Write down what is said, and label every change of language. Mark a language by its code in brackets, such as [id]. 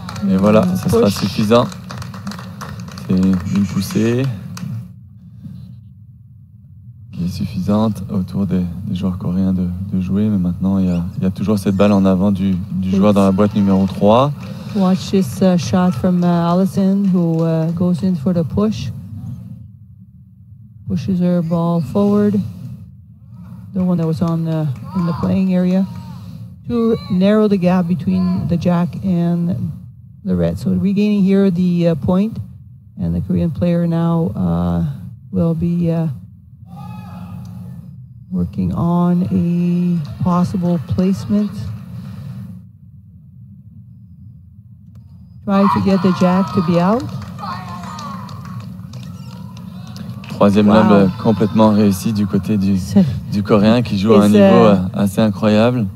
[fr] Et voilà, ça sera suffisant. C'est une poussée qui est suffisante autour des joueurs coréens de jouer. Mais maintenant, il y a toujours cette balle en avant du joueur dans la boîte numéro 3. [en] Watch this shot from Allison, who goes in for the push. Pushes her ball forward. The one that was in the playing area. To narrow the gap between the jack and the red. So regaining here the point. And the Korean player now will be working on a possible placement. Try to get the jack to be out. [fr] Troisième lob complètement réussi du côté du Coréen qui joue à un niveau assez incroyable.